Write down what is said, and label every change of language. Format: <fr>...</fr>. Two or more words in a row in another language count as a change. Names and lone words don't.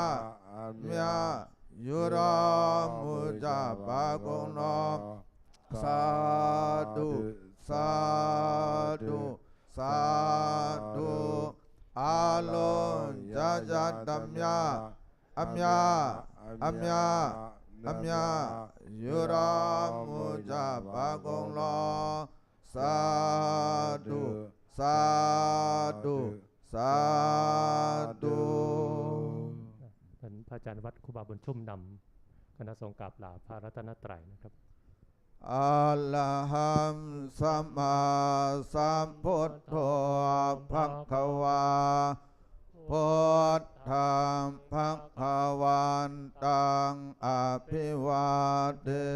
<my>ယူတော်မူကြပါကုန်လောသာဓုသာဓုသာဓုအာလုံးကြာကြာတမြအမြယူတော်မူကြပါကုန်လောသာဓုသာဓုသာဓု</my> <th>ท่านพระอาจารย์วัดครูบาบุญชุ่มนำคณะสงฆ์กราบลาพระรัตนตรัยนะครับ</th> <pi>อะระหังสัมมาสัมพุทโธภควาพุทธังภควันตังอภิวาเท</pi>